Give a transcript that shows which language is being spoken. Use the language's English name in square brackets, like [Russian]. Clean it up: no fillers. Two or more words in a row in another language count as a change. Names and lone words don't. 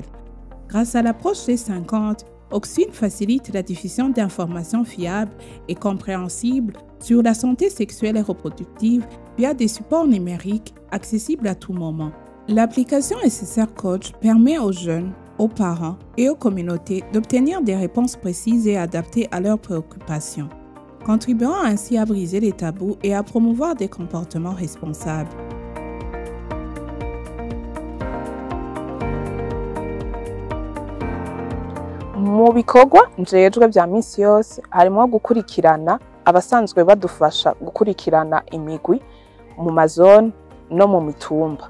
[French] Grâce à l'approche G50, Oxfin facilite la diffusion d'informations fiables et compréhensibles sur la santé sexuelle et reproductive via des supports numériques accessibles à tout moment. L'application SSR Coach permet aux jeunes, aux parents et aux communautés d'obtenir des réponses précises et adaptées à leurs préoccupations, contribuant ainsi à briser les tabous et à promouvoir des comportements responsables. [Rundi] Mu bikorwa njejwe bya minsi yose harimo gukurikirana abasanzwe badufasha gukurikirana imigwi mu mazone no mu mitumba.